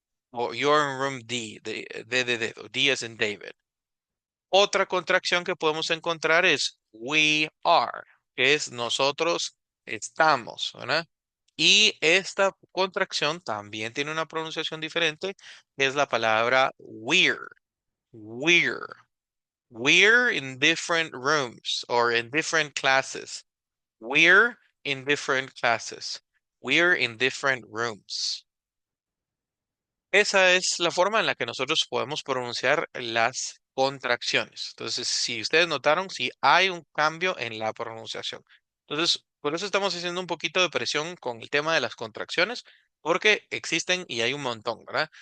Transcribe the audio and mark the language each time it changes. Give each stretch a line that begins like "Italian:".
Spanish: O
English: you're in room D.
Spanish: De dedo.
English: D as in David.
Spanish: Otra contracción que podemos encontrar es
English: we are,
Spanish: que es nosotros estamos, ¿verdad? Y esta contracción también tiene una pronunciación diferente, que es la palabra we're.
English: We're. We're in different rooms or in different classes. We're in different classes. We're in different rooms.
Spanish: Esa es la forma en la que nosotros podemos pronunciar las contracciones. Entonces, si ustedes notaron, si hay un cambio en la pronunciación. Entonces, por eso estamos haciendo un poquito de presión con el tema de las contracciones, porque existen y hay un montón, ¿verdad?